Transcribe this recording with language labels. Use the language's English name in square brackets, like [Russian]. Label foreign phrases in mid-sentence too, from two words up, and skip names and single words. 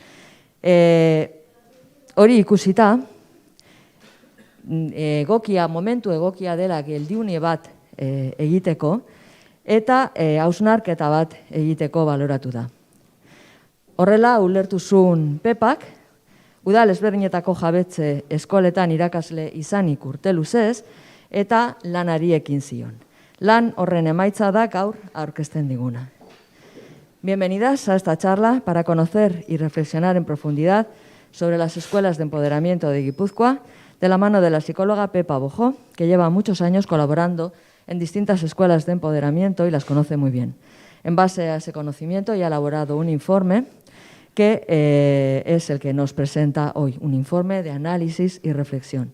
[Basque] Hori ikusita, momentu egokia dela geldiune bat egiteko, eta hausnarketa bat egiteko baloratu da. Horrela, ulertu zuen Pepak, udal ezberdinetako jabetze eskoletan irakasle izanik urte luzez, eta lanari ekin zion. Lan horren emaitza da gaur aurkezten diguna. [Spanish] Bienvenidas a esta charla para conocer y reflexionar en profundidad sobre las escuelas de empoderamiento de Guipúzcoa, de la mano de la psicóloga Pepa Bojo, que lleva muchos años colaborando en distintas escuelas de empoderamiento y las conoce muy bien. En base a ese conocimiento ya ha elaborado un informe que es el que nos presenta hoy, un informe de análisis y reflexión.